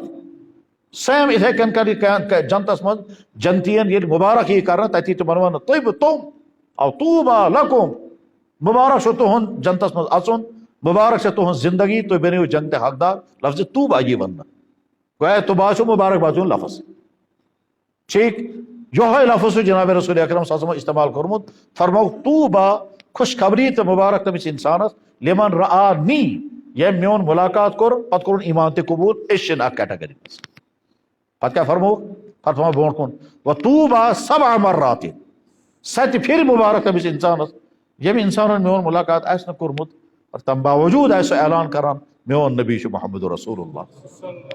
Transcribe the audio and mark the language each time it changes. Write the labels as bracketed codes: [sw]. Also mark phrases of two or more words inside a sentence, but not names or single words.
[ks] سیم اِتھے کٔنۍ کر جنتس منٛز جنتین ییٚلہِ مبارک یی کرنہٕ تتہِ یی تِمن وننہٕ طیب تم او [ar] طوبا لکم، [ks] مبارک چھُ تُہُنٛد جنتس منٛز اژُن، مبارک چھےٚ تُہنٛز زندگی، تُہۍ بنیو جنتِ حقدار. لفظ طوبا یی وننہٕ، گویا طوبا چھُ مبارک باد ہُنٛد لفظ. ٹھیک یہوے لفظ چھُ جناب رسول اکرم صلی اللہ علیہ وسلم استعمال کوٚرمُت. فرمو طوبا، خوشخبری تہٕ مبارک تٔمِس انسانس، [ar] لمن رآنی، [ks] ییٚمۍ میون ملاقات کوٚر پتہٕ کوٚرُن ایمان تہِ قبول. أسۍ چھِنہٕ اکھ کیٹگری منٛز. پتہٕ کیٛاہ فرموکھ؟ پتہٕ فرمو برونٛٹھ کُن [ar] وطوبا 7 مرات، [ks] 7 پھِرِ مبارک تٔمِس انسانس ییٚمہِ انسانن میون ملاقات آسہِ نہٕ کوٚرمُت، اور تمہِ باوجوٗد آسہِ سُہ اعلان کران میون نبی چھُ محمد رسول اللہ.